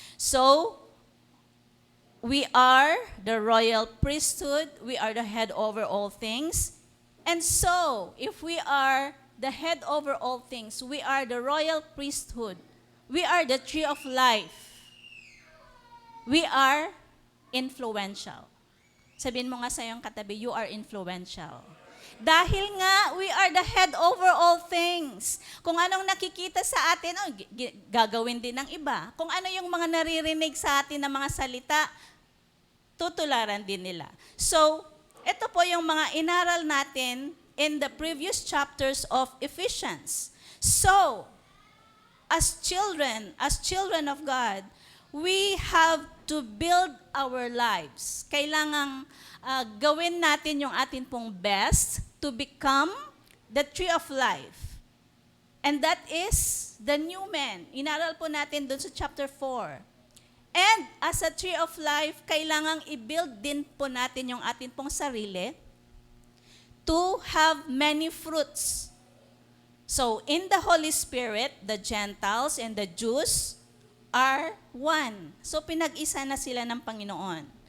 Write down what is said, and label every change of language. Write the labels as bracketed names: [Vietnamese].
[English] So, we are the royal priesthood, we are the head over all things. And so, if we are the head over all things, we are the royal priesthood, we are the tree of life, we are influential. [Filipino] Sabihin mo nga sa iyong katabi, [English] you are influential. [Filipino] Dahil nga, [English] we are the head over all things. [Filipino] Kung anong nakikita sa atin, gagawin din ng iba. Kung ano yung mga naririnig sa atin na mga salita, tutularan din nila. So, ito po yung mga inaral natin [English] in the previous chapters of Ephesians. So, as children of God, we have to build our lives. [Filipino] Kailangang gawin natin yung atin pong best [English] to become the tree of life. And that is the new man. [Filipino] Inaral po natin dun sa chapter 4. [English] And as a tree of life, [Filipino] kailangang i-build din po natin yung atin pong sarili [English] to have many fruits. So, in the Holy Spirit, the Gentiles and the Jews are one. [Filipino] So, pinag-isa na sila ng Panginoon.